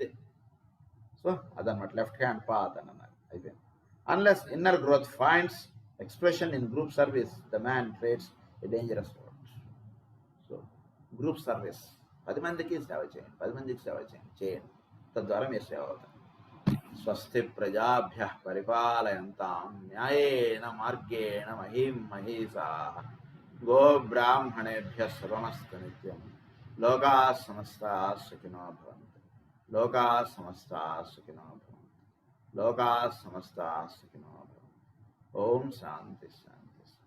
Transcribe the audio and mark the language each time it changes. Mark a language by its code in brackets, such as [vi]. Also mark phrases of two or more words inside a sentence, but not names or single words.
[te] సో అదనమాట [en] left hand path [te] అని అన్నారు, అయిపోయింది. [en] unless inner growth finds expression in group service the man treads a dangerous road. [te] సో [en] group service, [te] 10 మందికి సేవ చేయండి, తద్వారా మీరు సేవ అవుతారు. [sa] స్వస్తి ప్రజాభ్య పరిపాలయంతాం న్యాయేన మార్గేణ మహీం మహీషాః గో బ్రాహ్మణేభ్య శుభమస్తు నిత్యం. లోకాః సమస్తాః సుఖినో భవంతు. ఓం శాంతి శాంతి.